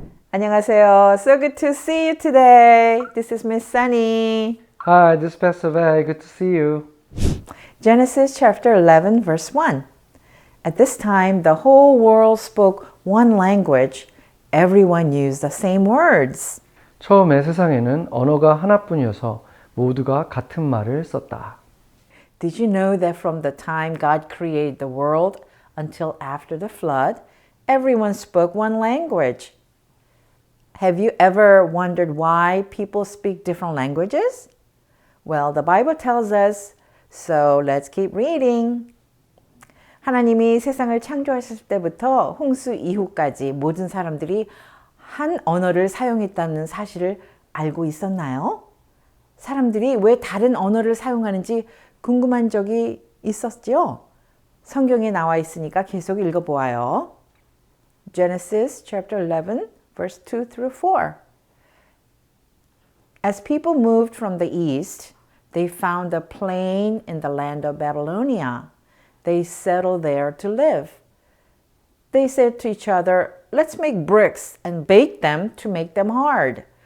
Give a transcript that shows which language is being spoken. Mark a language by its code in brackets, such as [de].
[ko] 안녕하세요. [en] So good to see you today. This is Miss Sunny. Hi, this is Pastor Vay. Good to see you. Genesis chapter 11, verse 1. At this time, the whole world spoke one language. Everyone used the same words. [ko] 처음에 세상에는 언어가 하나뿐이어서 모두가 같은 말을 썼다. [en] Did you know that from the time God created the world until after the flood, everyone spoke one language? Have you ever wondered why people speak different languages? Well, the Bible tells us, so let's keep reading. [ko] 하나님이 세상을 창조하셨을 때부터 홍수 이후까지 모든 사람들이 한 언어를 사용했다는 사실을 알고 있었나요? 사람들이 왜 다른 언어를 사용하는지 궁금한 적이 있었지요? 성경에 나와 있으니까 계속 읽어보아요. [en] Genesis chapter 11, verse 2 through 4. As people moved from the east, they found a plain in the land of Babylonia. They settled there to live. They said to each other, let's make bricks and bake them to make them hard.